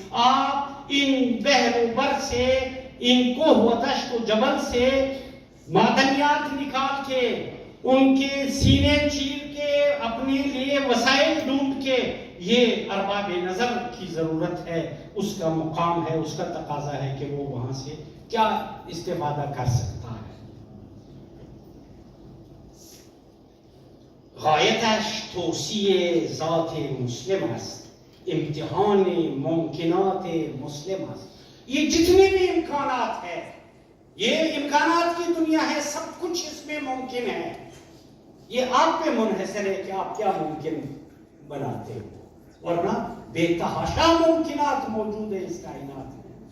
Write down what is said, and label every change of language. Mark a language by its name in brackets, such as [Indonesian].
[Urdu] آپ ان بحر و بر سے، ان کوہ و دشت و جبل سے معدنیات نکال کے، ان کے سینے چیر کے، اپنے لیے وسائل ڈھونڈ کے، یہ ارباب نظر کی ضرورت ہے. اس کا مقام ہے، اس کا تقاضا ہے کہ وہ وہاں سے کیا استفادہ کر سکتا ہے. [Persian] غایتش توسیع ذات مسلم است، امتحان ممکنات مسلم است. [Urdu] یہ جتنے بھی امکانات ہیں، یہ امکانات کی دنیا ہے، سب کچھ اس میں ممکن ہے. یہ آپ پہ منحصر ہے کہ آپ کیا ممکن بناتے ہو، ورنہ بے تحاشا ممکنات موجود ہے اس کائنات میں.